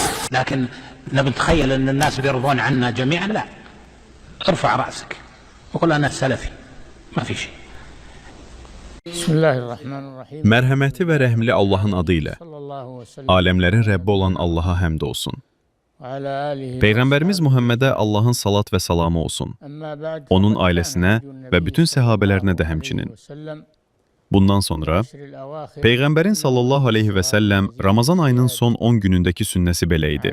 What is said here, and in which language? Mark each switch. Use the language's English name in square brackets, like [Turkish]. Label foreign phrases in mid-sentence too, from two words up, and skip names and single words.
[Arabic] لكن نتخيل أن الناس بيرضون عنا جميعا، لا. ارفع رأسك وقل أنا سلفي، ما في شيء. Bismillahirrahmanirrahim. [Azerbaijani] Mərhəmətli və rəhimli Allahın adı ilə, aləmlərin Rəbbi olan Allaha həmd olsun. Peyğəmbərimiz Muhammedə Allahın salat və salamı olsun. Onun ailəsinə və bütün səhabələrinə də həmçinin. Bundan sonra, Peyğəmbərin [Arabic] صلى الله عليه وسلم [Azerbaijani] Ramazan ayının son 10 günündəki sünnəsi belə idi.